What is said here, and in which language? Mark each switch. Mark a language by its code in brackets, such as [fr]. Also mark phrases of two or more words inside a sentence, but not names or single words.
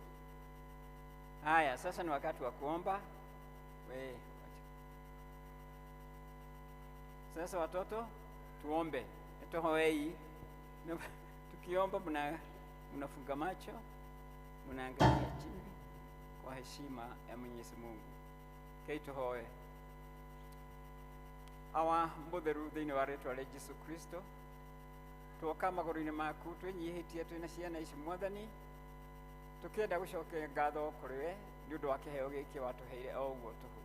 [sw] Haya, sasa ni wakati wa kuomba. Sasa watoto tuombe. [ki] Etohoei. [sw] Tukiomba mnafunga macho, mnaangalia chini kwa heshima ya Mwenyezi Mungu. [ki] Keitohoe. Awa mutheru thiini wa rĩĩtwa rĩa Jesu Kristo, tuoka magũrũ-inĩ maku twĩnyihĩtie twĩna ciana ici Mwathani, tũkĩenda gũcokia ngatho kũrĩ we nĩ ũndũ wa kĩheo gĩkĩ watũheire o ũguo tũhũ.